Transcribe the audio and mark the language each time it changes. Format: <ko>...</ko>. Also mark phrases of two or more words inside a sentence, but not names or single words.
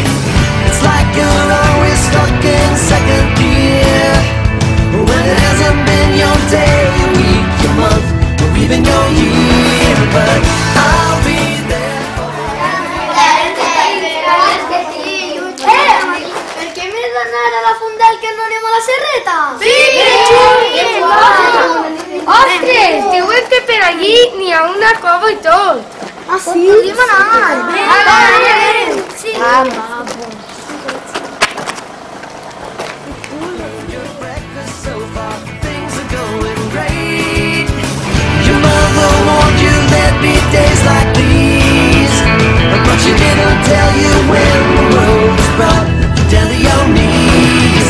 <en>It's like you're always stuck in second gear, when it hasn't been your day, your week, your month, or even your year. But I'll be there for</en> <ca>Per què m'he d'anar a la fondal que no anem a la serreta? Sí! Que xulo! Ostres, diuen que per allí n'hi ha una cova i tot. Ah, sí? Podríem anar. Anem! Sí.</ca> <en>your breakfast so far, things are going great. Your mother warned you there'd be days like these, but she didn't tell you when the road is brought down to your knees.</en>